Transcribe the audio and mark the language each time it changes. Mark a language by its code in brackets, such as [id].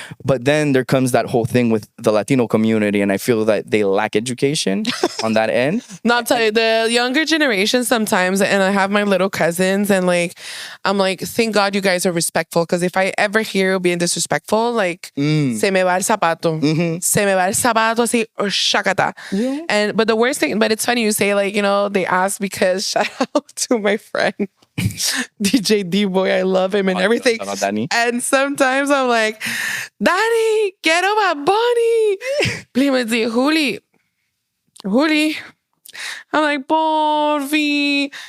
[en] But then there comes that whole thing with the Latino community, and I feel that they lack education on that end. Not tell you, the younger generation sometimes, and I have my little cousins, and like, I'm like, thank God you guys are respectful, because if I ever hear you being disrespectful, like, [es] se me va el zapato. Se me va el zapato, así, or shakata. [en] Yeah. But the worst thing, but it's funny you say, like, you know, they ask because shout out to my friend, DJ D-Boy, I love him and everything. Danny. And sometimes I'm like, Danny, [es] quiero [en] Bad Bunny. Please [es] me dice, [en] Juli. I'm like, Porfi.